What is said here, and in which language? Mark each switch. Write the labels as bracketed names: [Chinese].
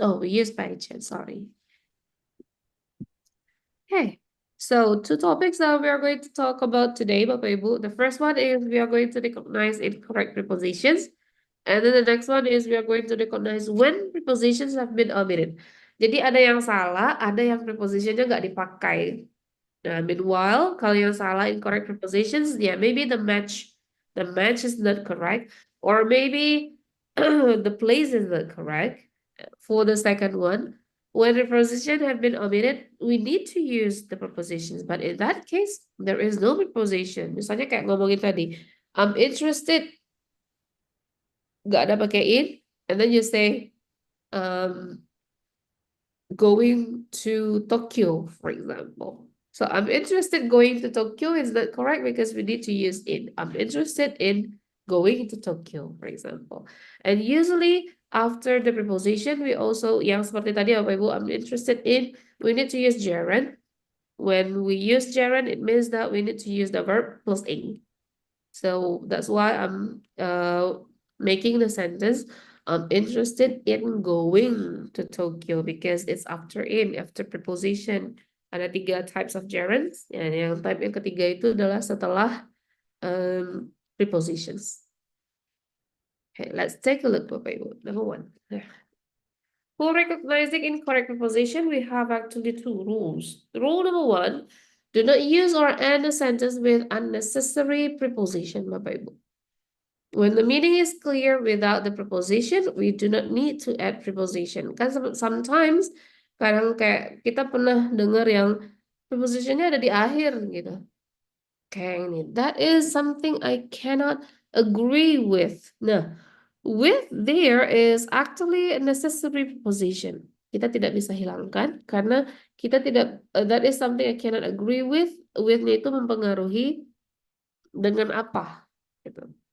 [English] Oh, we use by chance. Sorry. Okay. So two topics that we are going to talk about today, Bapak Ibu. The first one is we are going to recognize incorrect prepositions. And then the next one is we are going to recognize when prepositions have been omitted. [Indonesian] Jadi ada yang salah, ada yang prepositionnya nggak dipakai. [English] Nah, meanwhile, [Indonesian] kalau yang salah [English] incorrect prepositions, yeah, maybe the match is not correct, or maybe the place is not correct. For the second one, when the preposition have been omitted, we need to use the prepositions. But in that case, there is no preposition. [Indonesian] Misalnya kayak ngomongin tadi, [English] I'm interested, [Indonesian] nggak ada pakai [English] in, And then you say, going to Tokyo, for example. So I'm interested going to Tokyo is not correct because we need to use in. I'm interested in going to Tokyo, for example. And usually after the preposition, we also, [Indonesian] yang seperti tadi [English] Bapak Ibu, I'm interested in, we need to use gerund. When we use gerund, it means that we need to use the verb plus ing. So that's why I'm making the sentence, I'm interested in going to Tokyo because it's after after preposition. Ada 3 types of gerunds. [Indonesian] Yang type yang ketiga itu adalah setelah prepositions. [English] Okay, let's take a look, Bapak Ibu. Number 1. For recognizing incorrect preposition, we have actually 2 rules. Rule number 1, do not use or end a sentence with unnecessary preposition, Bapak Ibu. When the meaning is clear without the preposition, we do not need to add preposition. [Indonesian] Kan sometimes kadang kayak kita pernah dengar yang prepositionnya ada di akhir gitu. Kayak ini. [English] That is something I cannot agree with. Nah, with there is actually a necessary preposition. [Indonesian] Kita tidak bisa hilangkan karena kita tidak, [English] that is something I cannot agree with. [Indonesian] With-nya itu mempengaruhi dengan apa gitu.